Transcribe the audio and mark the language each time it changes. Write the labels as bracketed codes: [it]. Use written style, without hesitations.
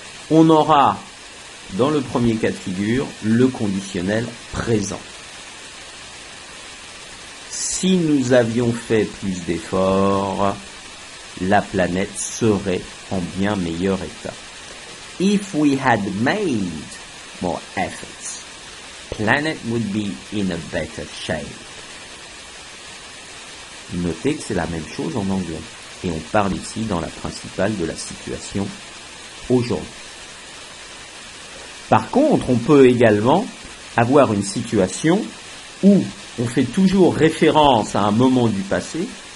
[fr] On aura dans le premier cas de figure le conditionnel présent. Si nous avions fait plus d'efforts, la planète serait en bien meilleur état. [en] If we had made more efforts, planet would be in a better shape. [fr] Notez que c'est la même chose en anglais. Et on parle ici dans la principale de la situation aujourd'hui. Par contre, on peut également avoir une situation où on fait toujours référence à un moment du passé.